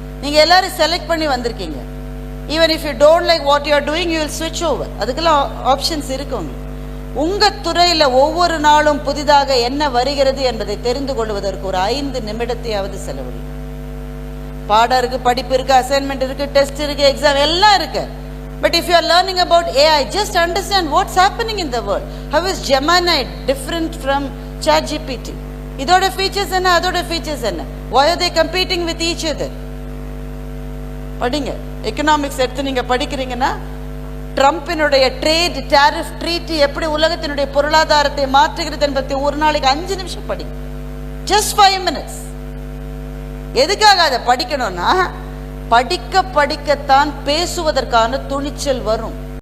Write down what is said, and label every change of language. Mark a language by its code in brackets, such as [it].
[ta] நீங்கள் எல்லாரும் செலக்ட் பண்ணி வந்திருக்கீங்க. [en] Even if you don't like what you are doing, you will ஸ்விட்ச் over. [ta] அதுக்கெல்லாம் ஆப்ஷன்ஸ் இருக்கு உங்களுக்கு. உங்கள் துறையில் ஒவ்வொரு நாளும் புதிதாக என்ன வருகிறது என்பதை தெரிந்து கொள்வதற்கு ஒரு 5 நிமிடத்தையாவது செலவழி. பாடம் இருக்கு, படிப்பு இருக்கு, அசைன்மெண்ட் இருக்கு, டெஸ்ட் இருக்கு, எக்ஸாம் எல்லாம் இருக்கு. [en] But if you are learning about AI, just understand what's happening in the world. How is Gemini different from ChatGPT? [ta] இதோட features என்ன, அதோட features என்ன? [en] Why are they competing with each other? [ta] படிங்க. Economics எடுத்து நீங்க படிக்கிறீங்கன்னா ட்ரம்பினுடைய trade tariff treaty எப்படி உலகத்தினுடைய பொருளாதாரத்தை மாற்றுகிறது என்பதை ஒரு நாளைக்கு 5 நிமிஷம் படிங்க. [en] Just 5 minutes. [ta] எதுக்காக அதை படிக்கணும்னா படிக்க படிக்கத்தான் பேசுவதற்கான துணிச்சல் வரும்.